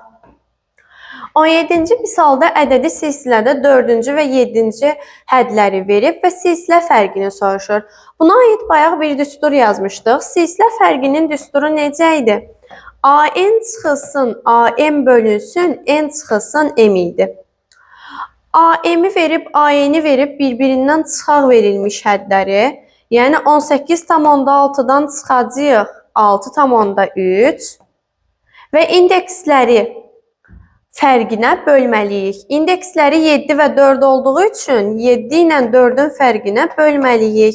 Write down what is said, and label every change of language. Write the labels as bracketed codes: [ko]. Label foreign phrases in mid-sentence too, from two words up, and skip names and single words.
[az] 17-ci misalda ədədi silsilədə 4-cü və 7-ci hədləri verib və silsilə fərqini soruşur. Buna aid bayaq bir düstur yazmışdıq. Silsilə fərqinin düsturu necə idi? AN çıxılsın, AM bölünsün, N çıxılsın, M idi. AM-i verib, AN-i verib bir-birindən çıxaq verilmiş hədləri. Yəni 18,6-dan çıxacağıq 6,3 və indeksləri fərqinə bölməliyik. İndeksləri 7 və 4 olduğu üçün 7 ilə 4-ün fərqinə bölməliyik.